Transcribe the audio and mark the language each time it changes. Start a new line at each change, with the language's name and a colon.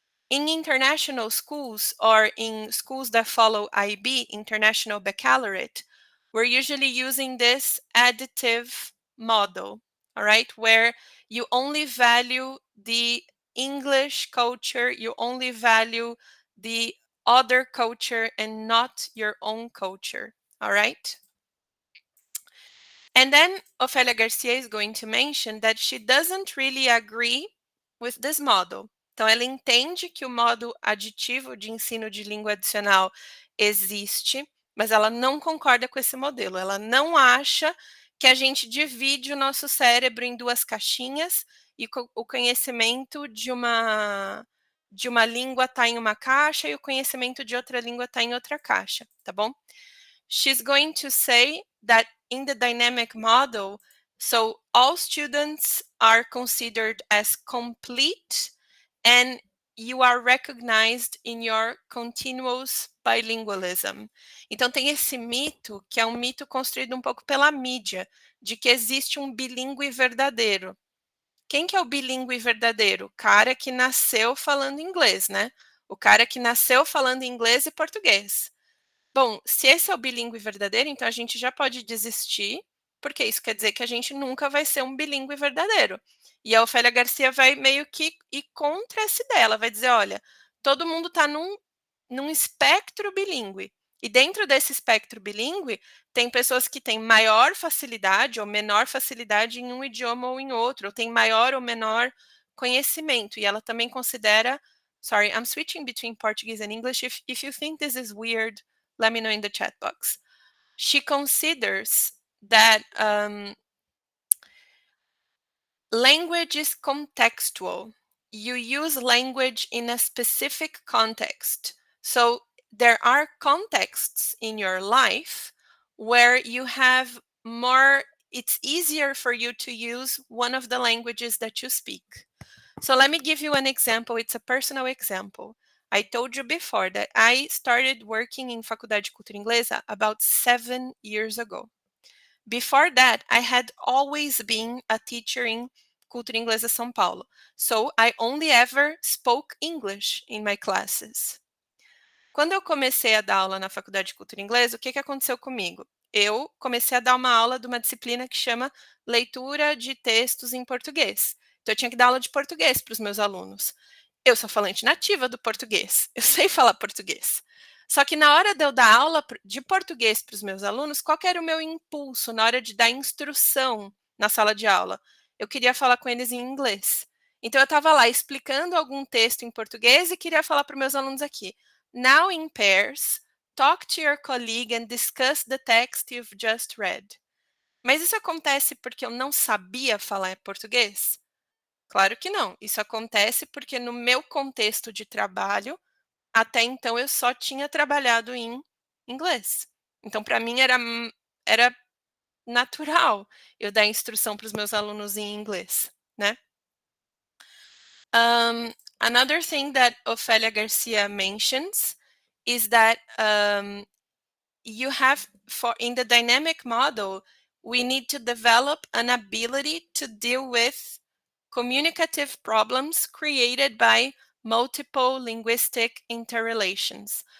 English: In international schools or in schools that follow IB, International Baccalaureate, we're usually using this additive model, all right, where you only value the English culture, you only value the other culture and not your own culture, all right? And then Ofelia Garcia is going to mention that she doesn't really agree with this model.
Portuguese: Então, ela entende que o modo aditivo de ensino de língua adicional existe, mas ela não concorda com esse modelo. Ela não acha que a gente divide o nosso cérebro em duas caixinhas e o conhecimento de uma língua está em uma caixa e o conhecimento de outra língua está em outra caixa, tá bom?
English: She's going to say that in the dynamic model, so all students are considered as complete and you are recognized in your continuous bilingualism.
Portuguese: Então tem esse mito, que é um mito construído um pouco pela mídia, de que existe um bilíngue verdadeiro. Quem que é o bilíngue verdadeiro? O cara que nasceu falando inglês, né? o cara que nasceu falando inglês e português. Bom, se esse é o bilíngue verdadeiro, então a gente já pode desistir, porque isso quer dizer que a gente nunca vai ser um bilíngue verdadeiro. E a Ofélia Garcia vai meio que ir contra essa ideia. Ela vai dizer: olha, todo mundo está num espectro bilíngue. E dentro desse espectro bilíngue, tem pessoas que têm maior facilidade ou menor facilidade em um idioma ou em outro, ou tem maior ou menor conhecimento. E ela também considera.
English: Sorry, I'm switching between Portuguese and English. If you think this is weird, let me know in the chat box. She considers that language is contextual. You use language in a specific context. So there are contexts in your life where you have more, it's easier for you to use one of the languages that you speak. So let me give you an example. It's a personal example. I told you before that I started working in Faculdade de Cultura Inglesa about 7 years ago. Before that, I had always been a teacher in Cultura Inglesa São Paulo. So I only ever spoke English in my classes.
Portuguese: Quando eu comecei a dar aula na Faculdade de Cultura Inglesa, o que aconteceu comigo? Eu comecei a dar uma aula de uma disciplina que chama Leitura de Textos em Português. Então, eu tinha que dar aula de português para os meus alunos. Eu sou falante nativa do português, eu sei falar português. Só que na hora de eu dar aula de português para os meus alunos, qual que era o meu impulso na hora de dar instrução na sala de aula? Eu queria falar com eles em inglês. Então, eu estava lá explicando algum texto em português e queria falar para os meus alunos aqui.
English: Now in pairs, talk to your colleague and discuss the text you've just read.
Portuguese: Mas isso acontece porque eu não sabia falar português? Claro que não. Isso acontece porque no meu contexto de trabalho, até então eu só tinha trabalhado em inglês. Então, para mim era natural eu dar instrução para os meus alunos em inglês, né?
English: Another thing that Ofélia Garcia mentions is that you have in the dynamic model, we need to develop an ability to deal with communicative problems created by multiple linguistic interrelations.